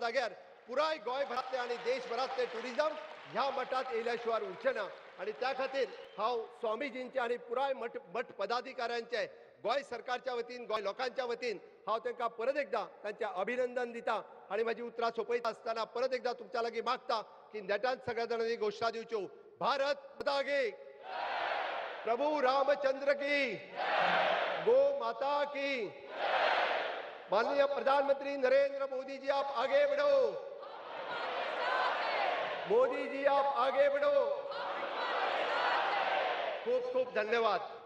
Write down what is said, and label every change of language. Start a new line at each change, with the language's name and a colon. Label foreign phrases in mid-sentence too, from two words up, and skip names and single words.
Konkani: जाग्यार पुराय गोंयभरातले आणि देशभरातले टुरिझम ह्या मठात येयल्या शिवाय उरचे ना आणि त्या खातीर हांव स्वामीजींचे आणि पुराय मठ पदाधिकाऱ्यांचे गोंय सरकारच्या वतीन गोंय लोकांच्या वतीन हांव तांकां परत एकदा तांचे अभिनंदन दिता आणि माझी उतरां सोंपयता आसतना परत एकदा तुमच्या लागीं मागता की नेटान सगळ्या जाणांनी घोषणा दिवच्यो
Hindi: भारत माता की प्रभु रामचंद्र की गो माता की माननीय प्रधानमंत्री नरेंद्र मोदी जी आप आगे बढ़ो मोदी जी आप आगे बढ़ो खूब खूब धन्यवाद